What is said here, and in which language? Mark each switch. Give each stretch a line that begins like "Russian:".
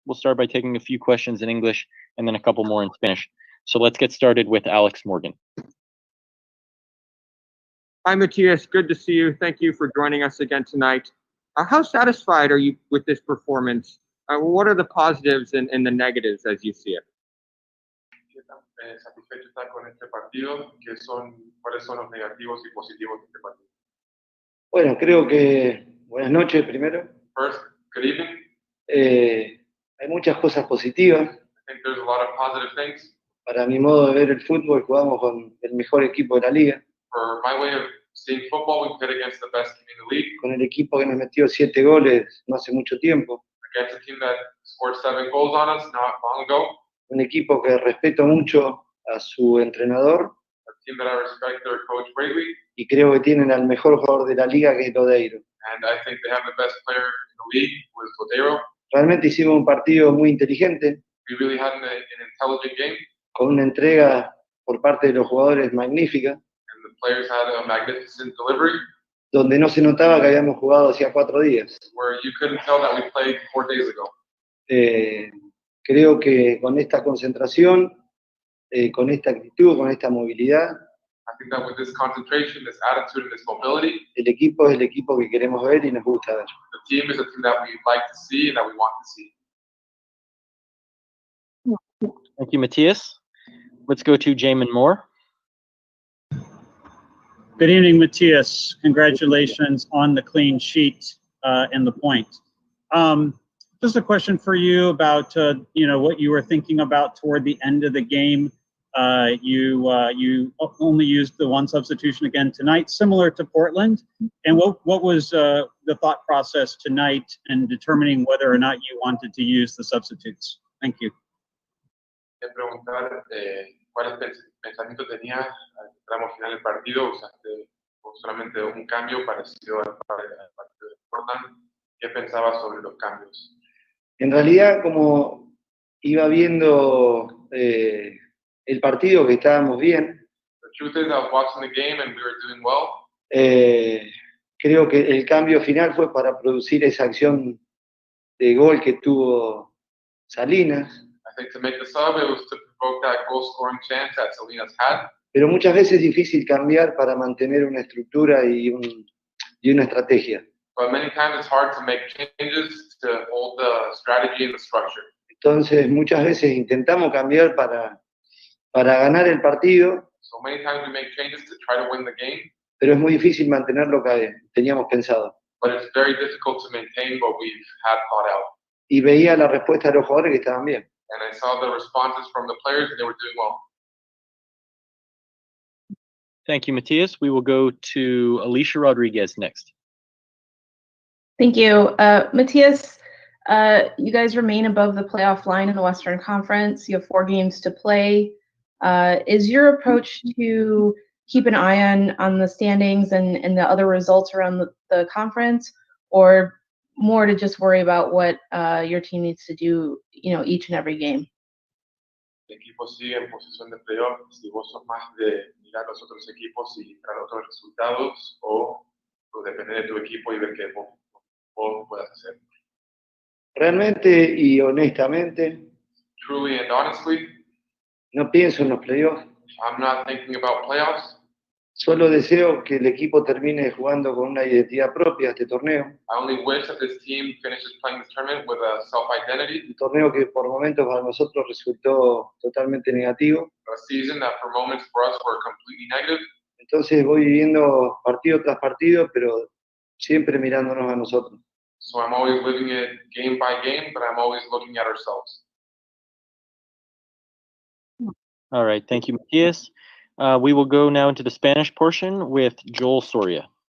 English: We'll start by taking a few questions in English and then a couple more in Spanish. So let's get started with Alex Morgan. Hi, Matías. Good to see you. Thank you for joining us again tonight. How satisfied are you with this performance? What are the positives and the negatives as you see it?
Spanish: ¿Qué tan satisfecho está con este partido? ¿Cuáles son los negativos y positivos de este partido? Bueno, creo que buenas noches primero.
English: First, good evening.
Spanish: Hay muchas cosas positivas.
English: I think there's a lot of positive things.
Spanish: Para mi modo de ver el fútbol, jugamos con el mejor equipo de la liga.
English: For my way of seeing football, we played against the best team in the league.
Spanish: Con el equipo que nos metió 7 goles no hace mucho tiempo.
English: Against a team that scored 7 goals on us not long ago.
Spanish: Un equipo que respeto mucho a su entrenador.
English: A team that I respect their coach greatly.
Spanish: Y creo que tienen al mejor jugador de la liga, que es Lodeiro.
English: And I think they have the best player in the league, who is Lodeiro.
Spanish: Realmente hicimos un partido muy inteligente.
English: We really had an intelligent game.
Spanish: Con una entrega por parte de los jugadores magnífica.
English: And the players had a magnificent delivery.
Spanish: Donde no se notaba que habíamos jugado hacía 4 días.
English: Where you couldn't tell that we played 4 days ago.
Spanish: Creo que con esta concentración, con esta actitud, con esta movilidad,
English: I think that with this concentration, this attitude, and this mobility,
Spanish: el equipo es el equipo que queremos ver y nos gusta ver.
English: the team is a team that we like to see and that we want to see. Thank you, Matías. Let's go to Jamon Moore. Good evening, Matías. Congratulations on the clean sheet and the point. Just a question for you about what you were thinking about toward the end of the game. You only used the one substitution again tonight, similar to Portland. And what was the thought process tonight in determining whether or not you wanted to use the substitutes? Thank you.
Spanish: Quería preguntar cuál pensamiento tenía al tramo final del partido. Usaste solamente un cambio parecido al partido de Portland. ¿Qué pensabas sobre los cambios? En realidad, como iba viendo el partido, que estábamos bien.
English: The truth is, I was watching the game and we were doing well.
Spanish: Creo que el cambio final fue para producir esa acción de gol que tuvo Salinas.
English: I think to make the sub, it was to provoke that goal-scoring chance that Salinas had.
Spanish: Pero muchas veces es difícil cambiar para mantener una estructura y una estrategia.
English: But many times it's hard to make changes to hold the strategy and the structure.
Spanish: Entonces, muchas veces intentamos cambiar para ganar el partido.
English: So many times we make changes to try to win the game.
Spanish: Pero es muy difícil mantener lo que teníamos pensado.
English: But it's very difficult to maintain what we've had thought out.
Spanish: Y veía la respuesta de los jugadores que estaban bien.
English: And I saw the responses from the players and they were doing well. Thank you, Matías. We will go to Alicia Rodriguez next. Thank you. Matías, you guys remain above the playoff line in the Western Conference. You have 4 games to play. Is your approach to keep an eye on the standings and the other results around the conference, or more to just worry about what your team needs to do, each and every game?
Spanish: El equipo sigue en posición de playoff. Si vos sos más de mirar los otros equipos y mirar otros resultados, o depender de tu equipo y ver qué vos puedas hacer. Realmente y honestamente,
English: Truly and honestly,
Spanish: No pienso en los playoffs.
English: I'm not thinking about playoffs.
Spanish: Solo deseo que el equipo termine jugando con una identidad propia este torneo.
English: I only wish that this team finishes playing this tournament with a self-identity.
Spanish: Un torneo que por momentos para nosotros resultó totalmente negativo.
English: A season that for moments for us were completely negative.
Spanish: Entonces voy viviendo partido tras partido, pero siempre mirándonos a nosotros.
English: So I'm always living it game by game, but I'm always looking at ourselves. All right, thank you, Matías. We will go now into the Spanish portion with Joel Soria.